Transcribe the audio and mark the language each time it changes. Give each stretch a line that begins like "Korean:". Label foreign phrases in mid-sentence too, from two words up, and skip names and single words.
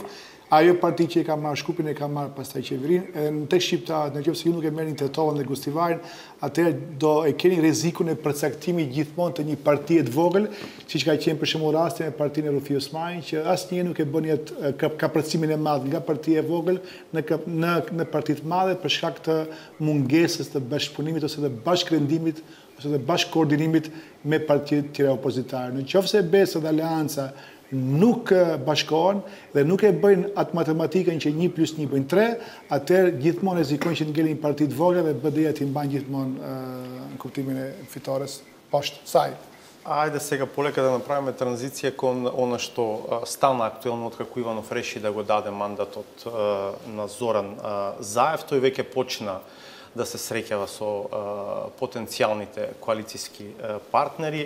Albanian: Ajo parti që e ka marrë Shkupin e ka marrë pastaj qeverinë, edhe në tek shqiptarët, nëse ju nuk e merrni Tetovën dhe Gustivarin, atëherë do e keni rrezikun e përcaktimit gjithmonë të një partie të vogël, siç ka qenë për shembull rasti me partinë e Rufi Osmani, që asnjëherë nuk e bën kapërcimin e madh nga partia e vogël në parti të madhe për shkak të mungesës të bashkëpunimit ose të bashkërendimit ose të bashkëkoordinimit me partitë tjera opozitare. Nëse Besa dhe Aleanca nuk bashkohen dhe nuk e bëjnë atë matematikën që 1+1 bëjnë 3, atëherë gjithmonë rrezikojnë që të ngelin parti të vogla dhe BDI-ja të mbajnë gjithmonë në kuptimin e fitores poshtë saj.
Macedonian: Ајде сега полека да направиме транзиција кон она што стана актуелно откако Иванов реши да го даде мандатот на Зоран Заев. Тој веќе почна да се среќава со потенцијалните коалициски партнери.